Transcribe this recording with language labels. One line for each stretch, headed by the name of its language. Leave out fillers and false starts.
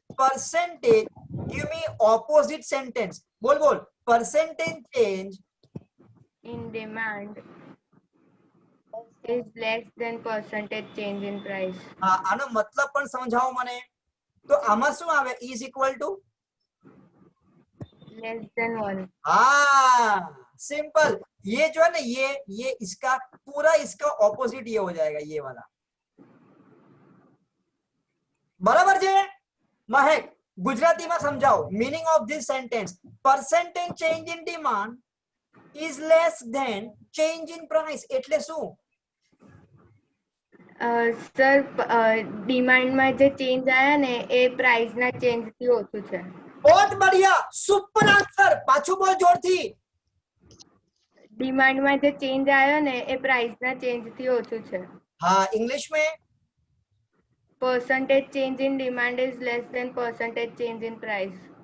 Gujarati: Percentage,
English: give me opposite sentence.
Gujarati: બોલ બોલ,
English: percentage change In demand is less than percentage change in price.
Gujarati: હા, આનો મતલબ પણ સમજાવો મને. તો આમાં શું આવે?
English: is equal to Less than 1.
Hindi: हाँ, सिंपल। ये जो है ना, ये इसका पूरा इसका ऑपोजिट ये हो जाएगा, ये वाला। बराबर जे महक, गुजराती में समझाओ
English: Meaning of this sentence. Percentage change in demand is less than change in price,
Gujarati: એટલે શું? સર ડિમાન્ડમાં જે ચેન્જ આયા ને એ પ્રાઇસના ચેન્જથી ઓછું છે.
Hindi: बहुत बढ़िया, सुपर आंसर।
Gujarati: पाछू बोल जोर थी। ડિમાન્ડમાં જે ચેન્જ આયો ને એ પ્રાઇસના ચેન્જથી ઓછું છે.
Hindi: हाँ, इंग्लिश में
English: Percentage change in demand is less than percentage change in price.